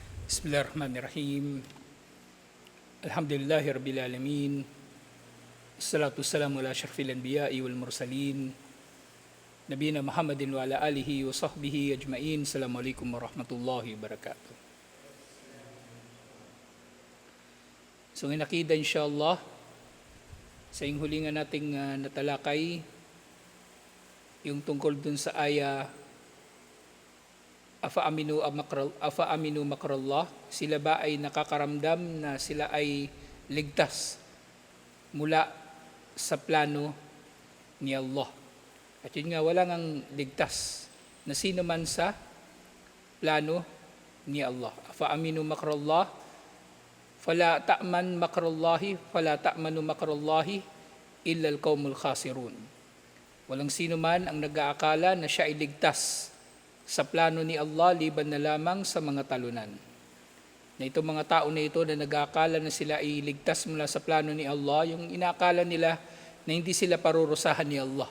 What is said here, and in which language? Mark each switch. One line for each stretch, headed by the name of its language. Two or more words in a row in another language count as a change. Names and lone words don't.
Arabic: بسم الله الرحمن الرحيم. الحمد لله رب العالمين. والصلاة والسلام على أشرف الأنبياء والمرسلين. نبينا محمد وعلى آله وصحبه أجمعين. السلام عليكم ورحمة الله وبركاته.
Filipino: So inakida
Arabic: إن شاء الله,
Filipino: sa hulingan nating natalakay, yung tungkol dun sa aya,
Arabic: أفأمنوا مكر الله,
Filipino: sila ba ay nakakaramdam na sila ay ligtas mula sa plano ni Allah? At yun nga, wala ngang ligtas na sino man sa plano ni Allah.
Arabic: أفأمنوا مكر الله فلا يأمن مكر الله إلا القوم الخاسرون.
Filipino: Walang sino man ang nag-aakala na siya ay ligtas sa plano ni Allah, liban na lamang sa mga talunan. Na itong mga tao na ito na nag-aakala na sila ay ligtas mula sa plano ni Allah, yung inaakala nila na hindi sila parurusahan ni Allah.